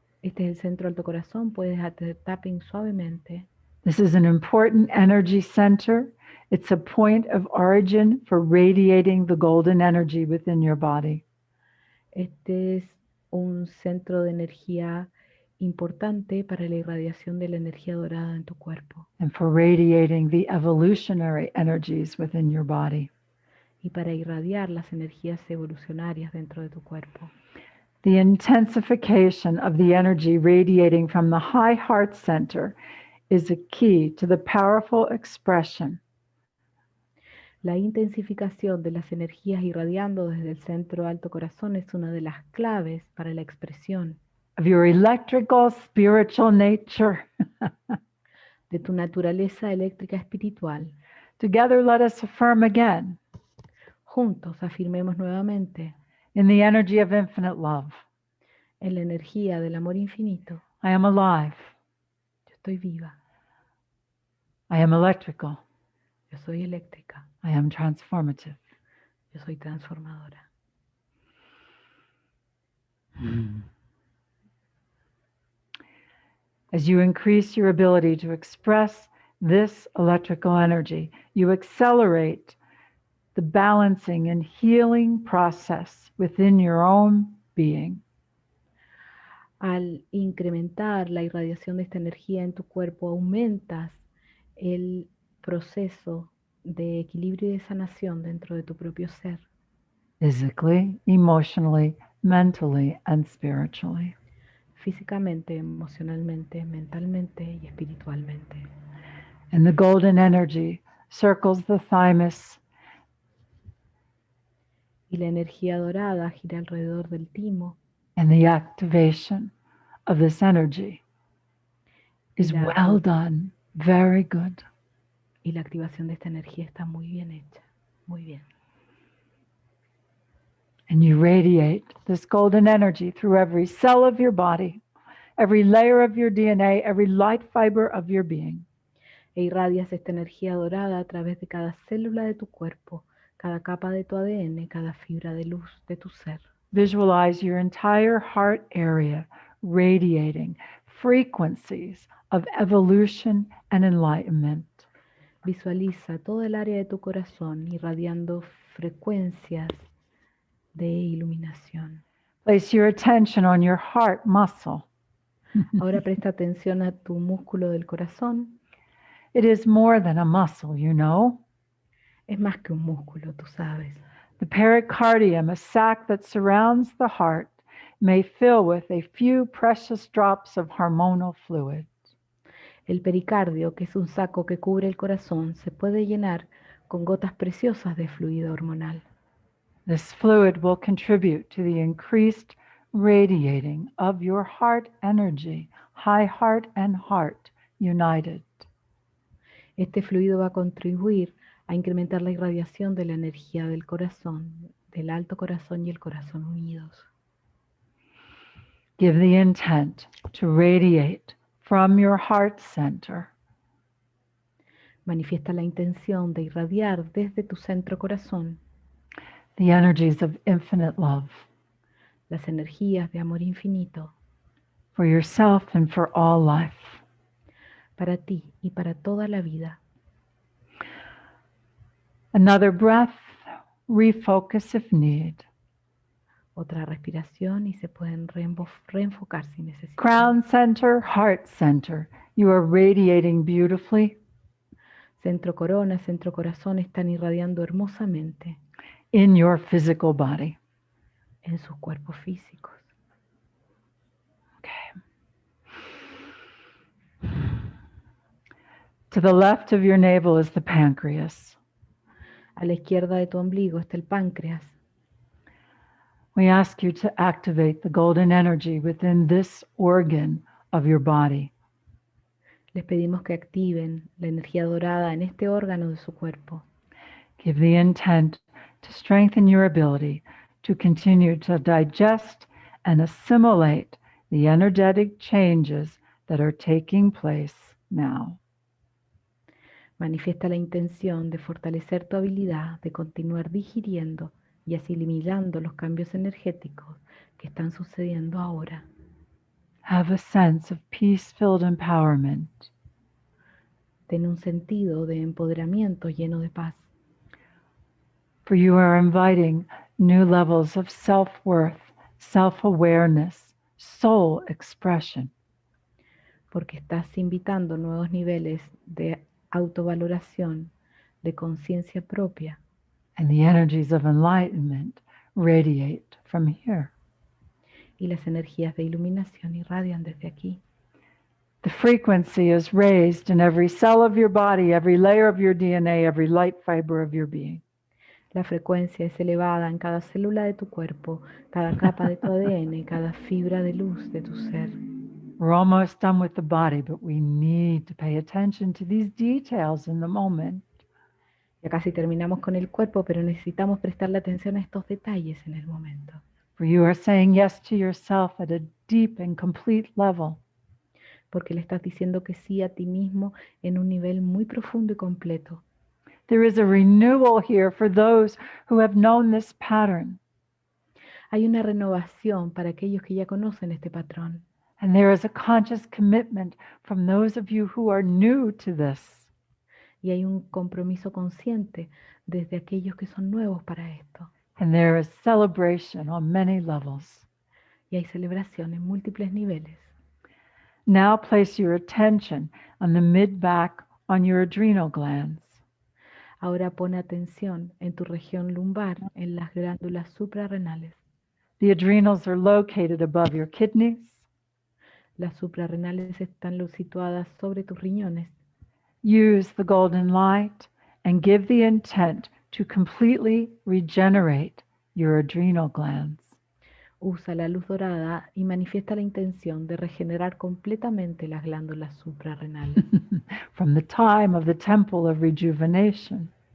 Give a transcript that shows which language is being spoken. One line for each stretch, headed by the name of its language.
Spanish: Este es el centro alto corazón. Puedes hacer tapping suavemente.
English: This is an important energy center. It's a point of origin for radiating the golden energy within your body.
Spanish: Este es un centro de energía importante para la irradiación de la energía dorada en tu cuerpo
English: and for radiating the evolutionary energies within your body.
Spanish: y para irradiar las energías evolucionarias dentro de tu cuerpo.
English: The intensification of the energy radiating from the high heart center is a key to the powerful expression
Spanish: La intensificación de las energías irradiando desde el centro alto corazón es una de las claves para la expresión
English: of your electrical spiritual nature.
Spanish: de tu naturaleza eléctrica espiritual.
English: Together, let us affirm again
Spanish: Juntos afirmemos nuevamente
English: in the energy of infinite love.
Spanish: en la energía del amor infinito.
English: I am alive.
Spanish: Yo estoy viva.
English: I am electrical.
Spanish: Yo soy eléctrica.
English: I am transformative.
Spanish: Yo soy transformadora.
English: As you increase your ability to express this electrical energy, you accelerate the balancing and healing process within your own being.
Spanish: Al incrementar la irradiación de esta energía en tu cuerpo, aumentas el proceso de equilibrio y de sanación dentro de tu propio ser.
English: Physically, emotionally, mentally, and spiritually.
Spanish: Físicamente, emocionalmente, mentalmente y espiritualmente.
English: And the golden energy circles the thymus.
Spanish: Y la energía dorada gira alrededor del timo.
English: And the activation of this energy is well done, very good.
Spanish: Y la activación de esta energía está muy bien hecha, muy bien.
English: And you radiate this golden energy through every cell of your body, every layer of your DNA, every light fiber of your being.
Spanish: E irradias esta energía dorada a través de cada célula de tu cuerpo, cada capa de tu ADN, cada fibra de luz de tu ser.
English: Visualize your entire heart area radiating frequencies of evolution and enlightenment.
Spanish: Visualiza todo el área de tu corazón irradiando frecuencias de iluminación.
English: Place your attention on your heart muscle.
Spanish: Ahora presta atención a tu músculo del corazón.
English: It is more than a muscle, you know.
Spanish: Es más que un músculo, tú sabes.
English: The pericardium, a sac that surrounds the heart, may fill with a few precious drops of hormonal fluid.
Spanish: El pericardio, que es un saco que cubre el corazón, se puede llenar con gotas preciosas de fluido hormonal.
English: This fluid will contribute to the increased radiating of your heart energy, high heart and heart united.
Spanish: Este fluido va a contribuir a incrementar la irradiación de la energía del corazón, del alto corazón y el corazón unidos.
English: Give the intent to radiate from your heart center.
Spanish: Manifiesta la intención de irradiar desde tu centro corazón
English: the energies of infinite love
Spanish: las energías de amor infinito
English: for yourself and for all life.
Spanish: Para ti y para toda la vida.
English: Another breath, refocus if need.
Spanish: Otra respiración y se pueden reenfocar si necesitan.
English: Crown center, heart center. You are radiating beautifully.
Spanish: Centro corona, centro corazón están irradiando hermosamente.
English: In your physical body.
Spanish: En sus cuerpos físicos.
English: Okay. To the left of your navel is the pancreas.
Spanish: A la izquierda de tu ombligo está el páncreas.
English: We ask you to activate the golden energy within this organ of your body.
Spanish: Les pedimos que activen la energía dorada en este órgano de su cuerpo.
English: Give the intent to strengthen your ability to continue to digest and assimilate the energetic changes that are taking place now.
Spanish: Manifiesta la intención de fortalecer tu habilidad de continuar digiriendo y asimilando los cambios energéticos que están sucediendo ahora.
English: Have a sense of peace-filled empowerment.
Spanish: Ten un sentido de empoderamiento lleno de paz,
English: For you are inviting new levels of self-worth, self-awareness, soul expression.
Spanish: porque estás invitando nuevos niveles de autovaloración, de conciencia propia,
English: And the energies of enlightenment radiate from here.
Spanish: y las energías de iluminación irradian desde aquí.
English: The frequency is raised in every cell of your body, every layer of your DNA, every light fiber of your being.
Spanish: La frecuencia es elevada en cada célula de tu cuerpo, cada capa de tu ADN, cada fibra de luz de tu ser.
English: We're almost done with the body, but we need to pay attention to these details in the moment.
Spanish: Ya casi terminamos con el cuerpo, pero necesitamos prestarle atención a estos detalles en el momento.
English: For you are saying yes to yourself at a deep and complete level.
Spanish: Porque le estás diciendo que sí a ti mismo en un nivel muy profundo y completo.
English: There is a renewal here for those who have known this pattern.
Spanish: Hay una renovación para aquellos que ya conocen este patrón.
English: And there is a conscious commitment from those of you who are new to this.
Spanish: Y hay un compromiso consciente desde aquellos que son nuevos para esto.
English: And there is celebration on many levels.
Spanish: Y hay celebración en múltiples niveles.
English: Now place your attention on the mid-back, on your adrenal glands.
Spanish: Ahora pon atención en tu región lumbar, en las glándulas suprarrenales.
English: The adrenals are located above your kidneys.
Spanish: Las suprarrenales están situadas sobre tus riñones.
English: Use the golden light and give the intent to completely regenerate your adrenal glands.
Spanish: Usa la luz dorada y manifiesta la intención de regenerar completamente las glándulas suprarrenales.
English: From the time of the temple of rejuvenation,